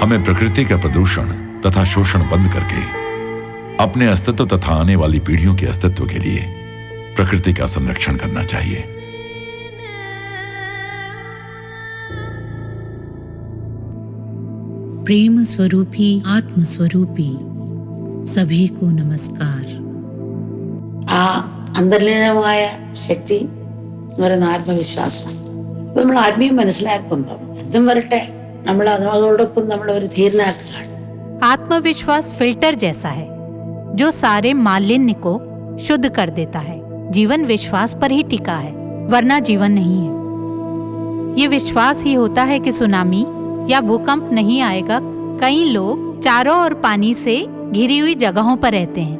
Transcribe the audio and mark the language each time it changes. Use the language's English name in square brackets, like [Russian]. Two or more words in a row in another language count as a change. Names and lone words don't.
[Hindi] हमें प्रकृति का प्रदूषण तथा शोषण बंद करके अपने अस्तित्व तथा आने वाली पीढ़ियों के अस्तित्व के लिए प्रकृति का संरक्षण करना चाहिए। प्रेम स्वरूपी आत्म स्वरूपी सभी को नमस्कार। [Malayalam] ആ അന്തർലീനമായ ശക്തി എന്ന് പറയുന്ന ആത്മവിശ്വാസം ഇപ്പൊ നമ്മൾ ആത്മീയം മനസ്സിലാക്കുമ്പോൾ എന്തും വരട്ടെ നമ്മൾ അതിനോടൊപ്പം നമ്മൾ ഒരു ധീരനാക്കുകയാണ്। [Hindi] आत्मविश्वास फिल्टर जैसा है जो सारे मालिन्य को शुद्ध कर देता है। जीवन विश्वास पर ही टिका है, वरना जीवन नहीं है। ये विश्वास ही होता है कि सुनामी या भूकंप नहीं आएगा। कई लोग चारों ओर पानी से घिरी हुई जगहों पर रहते हैं।